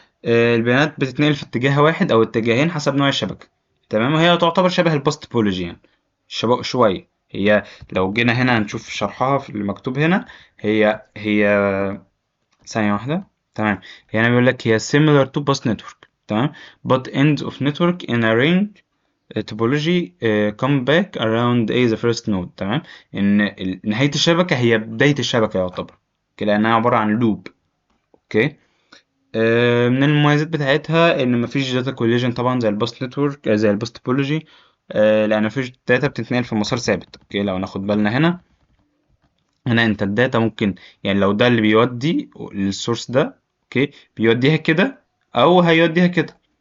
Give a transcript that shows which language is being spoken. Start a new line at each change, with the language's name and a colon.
Arabic: البيانات بتتنقل في اتجاه واحد أو اتجاهين حسب نوع الشبكة. تمام، وهي تعتبر شبه الباست توبولوجي يعني شوية. هي لو جينا هنا هنشوف شرحها في المكتوب هنا. هي ثانية واحدة. تمام. يعني بيقول لك هي
English: similar to bus network.
Arabic: تمام.
English: but ends of network in a ring topology come back around a the first node.
Arabic: تمام. ان نهاية الشبكة هي بداية الشبكة يعتبر كده، لأنها عبارة عن لوب. اوكي. من المميزات بتاعتها ان مفيش داتا كوليجن طبعا زي الباس نتورك زي الباس توبولوجي. لان مفيش داتا بتتنقل في مسار ثابت. اوكي، لو ناخد بالنا هنا انت الداتا ممكن، يعني لو ده اللي بيودي للسورس ده، اوكي، بيوديها كده او هيوديها كده.